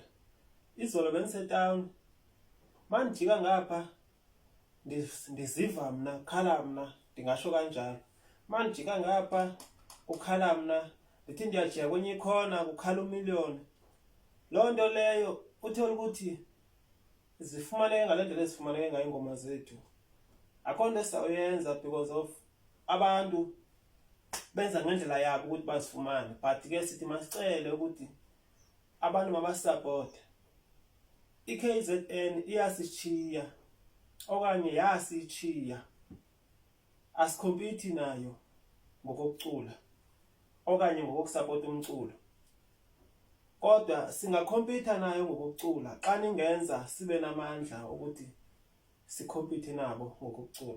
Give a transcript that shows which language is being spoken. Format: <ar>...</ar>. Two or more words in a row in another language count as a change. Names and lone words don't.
<xh>Izolo bendisetown, mandijika ngapha ndiziva mna, khala mna, ndingasho kanjalo. Mandijika ngapha ukhala mna, ndithi ndiyajika kwenye ikhona kukhala uMillion. Loo nto leyo uthola ukuthi zifumaneke ngale ndlela ezifumaneke ngayo ingoma zethu. Akho nto esizawuyenza</xh> <en>because of</en> <xh>abantu benza ngendlela yabo ukuthi bazifumane, but ke sithi masicele ukuthi abantu mabasupporte. iKZN iyasishiya okanye yasishiya, asikhompiti nayo ngokucula okanye ngokusupport umculo, kodwa singakhompita nayo ngokucula xa ningenza sibe namandla ukuthi sikhompite nabo ngokucula.</xh>